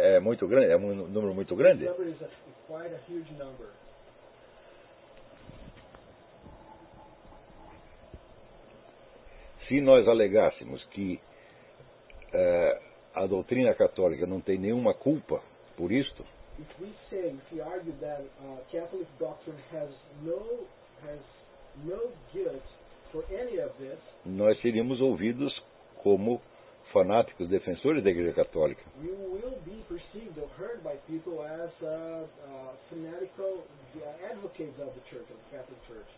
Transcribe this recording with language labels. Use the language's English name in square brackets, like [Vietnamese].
[Portuguese] É muito grande, é um número muito grande. [English] The number is quite a huge number. [Portuguese] Se nós alegássemos que a doutrina católica não tem nenhuma culpa por isto, [English] if we say, if we argue that Catholic doctrine has no guilt for any of this, [Portuguese] nós seríamos ouvidos como fanáticos defensores da Igreja Católica. [English] We will be perceived or heard by people as fanatical advocates of the Church, of the Catholic Church.